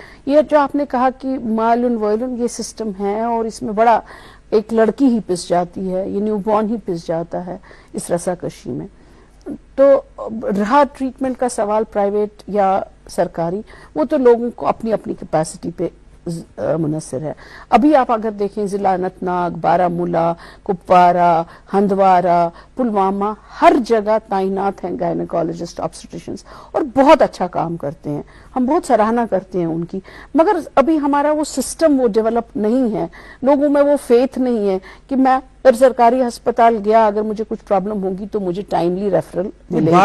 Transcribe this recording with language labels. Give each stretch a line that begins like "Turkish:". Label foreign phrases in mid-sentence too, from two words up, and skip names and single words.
Urdu: یہ جو آپ نے کہا کہ مالن وائلن یہ سسٹم ہے اور اس میں بڑا ایک لڑکی ہی پس جاتی ہے، یہ
English: newborn
Urdu: ہی پس جاتا ہے اس رسا کشی میں. تو رہا ٹریٹمنٹ کا سوال پرائیویٹ یا سرکاری، وہ تو لوگوں کو اپنی اپنی کیپیسٹی پہ منحصر ہے. ابھی آپ اگر دیکھیں ضلع اننت ناگ، بارہمولہ، کپوارہ، ہندوارہ، پلوامہ، ہر جگہ تعینات ہیں
English: gynecologists, obstetricians,
Urdu: اور بہت اچھا کام کرتے ہیں. ہم بہت سراہنا کرتے ہیں ان کی، مگر ابھی ہمارا وہ سسٹم وہ ڈیولپ نہیں ہے. لوگوں میں وہ فیتھ نہیں ہے کہ میں سرکاری ہسپتال گیا اگر مجھے کچھ پرابلم ہوگی تو مجھے
English: timely referral
Urdu: ملے گا.